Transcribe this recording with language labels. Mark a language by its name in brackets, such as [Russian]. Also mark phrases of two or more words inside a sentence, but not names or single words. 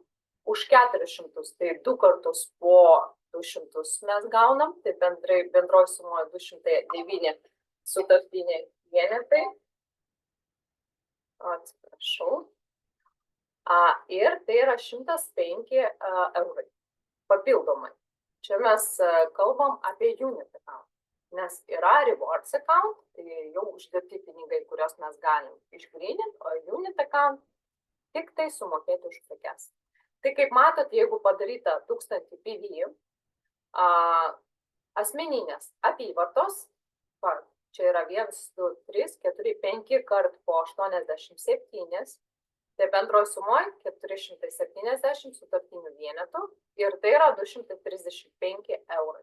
[Lithuanian] Už 400 tai 2 kartus po 200 mes gaunam, tai bendroji sumoje 209 sutartiniai vienetai. Atsiprašau. Ir tai yra 105 eurai papildomai. Čia mes kalbam apie [English] unit account, [Lithuanian] nes yra [English] rewards account, [Lithuanian] tai jau uždirbti pinigai, kurios mes galim išgryninti, o [English] unit account [Lithuanian] tik tai sumokėti už prekes. Tai kaip matot, jeigu padaryta 1000 PV, asmeninės apyvartos, čia yra 1, 2, 3, 4, 5 kart po 87, tai bendroji sumoje 470 sutartinių vienetų ir tai yra 235 eurai.